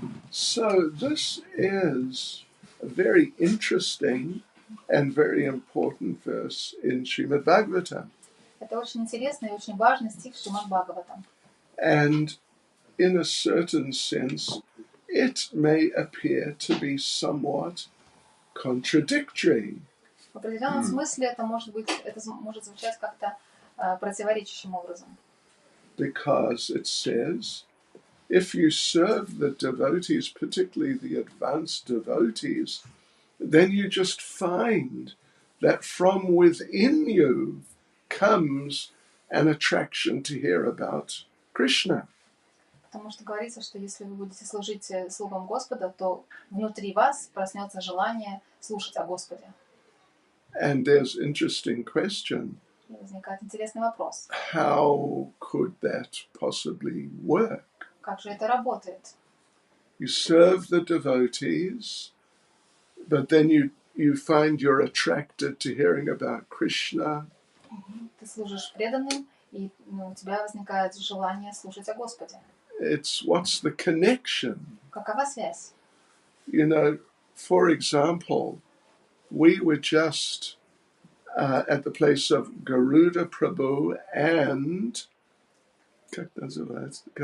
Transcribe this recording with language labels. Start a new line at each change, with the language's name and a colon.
English: So this is a very interesting and very important verse in Srimad Bhagavatam.
Russian: Это очень интересный и очень важный стих в Шримад Бхагаватам.
English: And in a certain sense, it may appear to be somewhat contradictory.
Russian: В определенном смысле это может звучать как-то противоречащим образом.
English: Because it says, if you serve the devotees, particularly the advanced devotees, then you just find that from within you comes an attraction to hear about Krishna.
Russian: Потому что говорится, что если вы будете служить слугам Господа, то внутри вас проснется желание слушать о Господе.
English: And there's an interesting question.
Russian: И возникает интересный вопрос.
English: How could that possibly work?
Russian: Как же это работает?
English: You serve the devotees, but then you find you're attracted to hearing about Krishna.
Russian: Ты служишь преданным, и у тебя возникает желание слушать о Господе.
English: It's what's the connection?
Russian: Какова связь?
English: You know, for example, we were just at the place of Garuda Prabhu and
Russian: как называется?